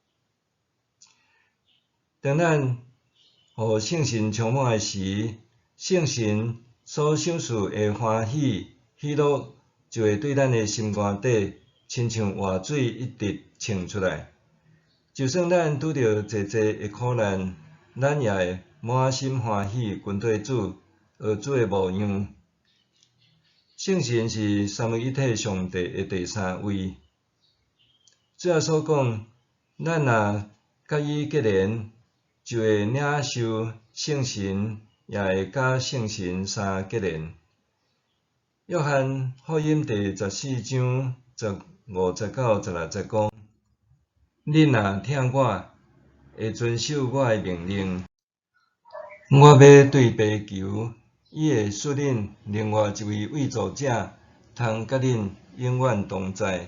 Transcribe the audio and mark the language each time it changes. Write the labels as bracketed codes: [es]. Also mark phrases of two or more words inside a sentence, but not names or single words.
[nan] 当咱互圣神充满的时，圣神所赏赐的欢喜、喜乐，就会对咱的心肝底，亲像活水一直涌出来。就算咱拄着济济的苦难，咱也会满心欢喜跟对主，学主的模样。圣神是三位一体上帝的第三位。最后所讲，咱若甲伊结连，就会领受圣神，也会甲圣神相结连。约翰福音第14章15-16节讲：恁若听我，会遵守我的命令，我要对爸求，伊会赐恁另外一位慰助者，通甲恁永远同在。